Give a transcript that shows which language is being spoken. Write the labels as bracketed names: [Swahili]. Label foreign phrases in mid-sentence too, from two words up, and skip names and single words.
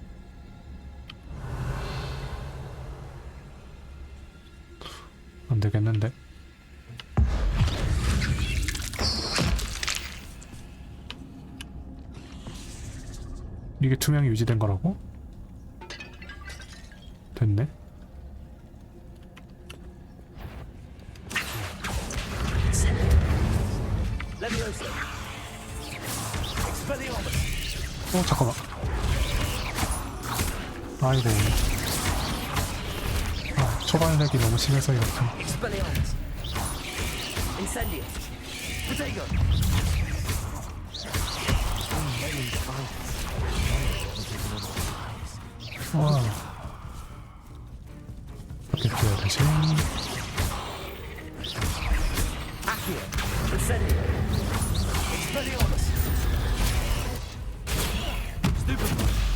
[Korean] 안 되겠는데? 이게 투명이 유지된 거라고? 됐네. [Latin] Leviosa! Expelliarmus! [Korean] 잠깐만. 아이고. 초반렉이 너무 심해서 이렇게. [Latin] Expelliarmus! Incendio! Protego! [Korean] 와. 어떻게 해야 되지? [Latin] Accio! Incendio! Expelliarmus! Stupid!